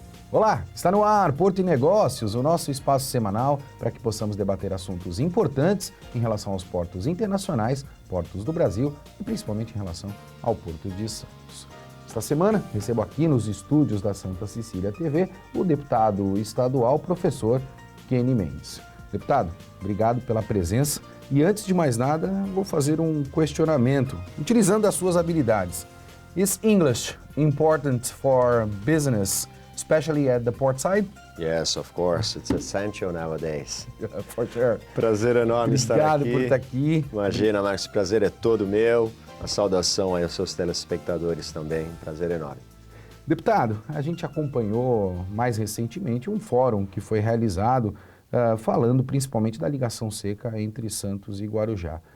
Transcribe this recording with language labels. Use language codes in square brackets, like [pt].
[pt] Olá, está no ar Porto e Negócios, o nosso espaço semanal para que possamos debater assuntos importantes em relação aos portos internacionais, portos do Brasil e principalmente em relação ao Porto de Santos. Esta semana recebo aqui nos estúdios da Santa Cecília TV o deputado estadual, professor Kenny Mendes. Deputado, obrigado pela presença e antes de mais nada vou fazer um questionamento, utilizando as suas habilidades. [en] Is English important for business? Especially at the port side? Yes, of course. It's essential nowadays. For sure. [pt] Prazer enorme estar aqui. Obrigado por estar aqui. Imagina, Marcos, o prazer é todo meu. A saudação aí aos seus telespectadores também. Prazer enorme. Deputado, a gente acompanhou mais recentemente um fórum que foi realizado falando principalmente da ligação seca entre Santos e Guarujá.